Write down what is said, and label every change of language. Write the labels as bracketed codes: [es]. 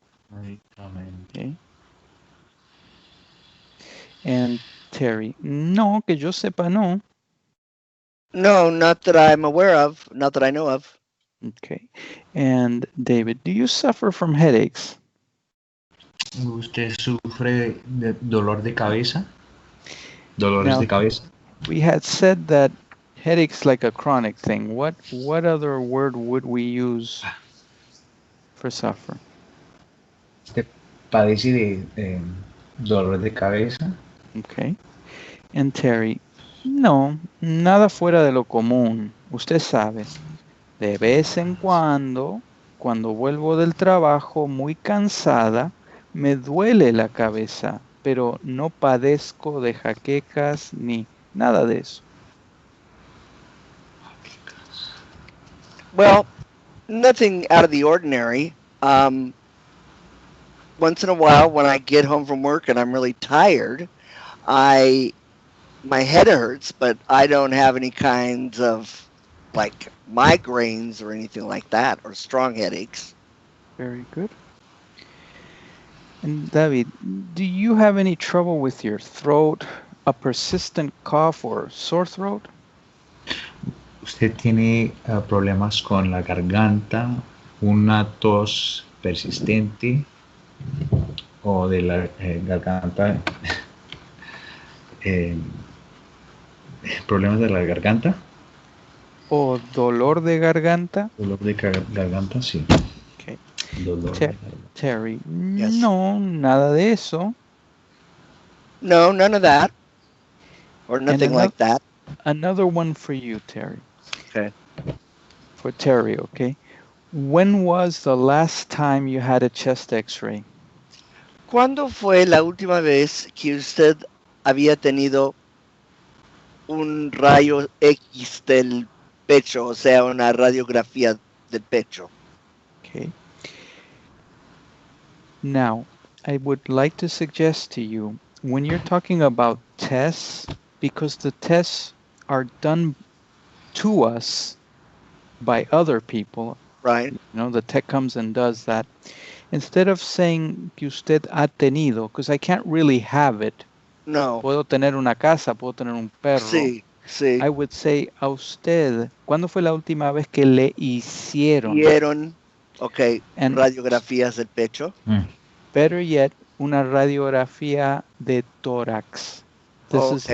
[es] Medicamento. [en] Okay. [es] And Terry, no, que yo sepa, no. [en] No, not that I'm aware of, not that I know of. Okay. And David, do you suffer from headaches? [es] ¿Usted sufre de dolor de cabeza? ¿Dolores [en] Now, [es] de cabeza? [en] we had said that headache's like a chronic thing. What other word would we use for suffer? [es] ¿Usted padece de dolor de cabeza? [en] Okay. [es] And Terry, no, nada fuera de lo común. Usted sabe, de vez en cuando vuelvo del trabajo muy cansada, me duele la cabeza, pero no padezco de jaquecas ni nada de eso. [en] Well, nothing out of the ordinary. Once in a while, when I get home from work and I'm really tired, my head hurts, but I don't have any kinds of like migraines or anything like that, or strong headaches. Very good. And David, do you have any trouble with your throat, a persistent cough or sore throat? [es] ¿Usted tiene problemas con la garganta, una tos persistente o de la garganta? ¿Problemas de la garganta? ¿O dolor de garganta? ¿Dolor de garganta? Sí. [en] Okay. [es] Dolor de garganta. [en] Terry, Yes. [es] no, nada de eso. [en] No, none of that, or nothing like that. Another one for you, Terry. Okay. For Terry, okay. When was the last time you had a chest x-ray? [es] ¿Cuándo fue la última vez que usted había tenido un rayo X del pecho, o sea, una radiografía del pecho? [en] Okay. Now, I would like to suggest to you, when you're talking about tests, because the tests are done to us by other people, Right. you know, the tech comes and does that. Instead of saying [es] que usted ha tenido, [en] because I can't really have it. No. [es] Puedo tener una casa, puedo tener un perro. Sí, sí. [en] I would say [es] a usted, ¿cuándo fue la última vez que le hicieron? Hicieron, ok, [en] And [es] radiografías del pecho. [en] better yet, [es] una radiografía de tórax. [en] This is a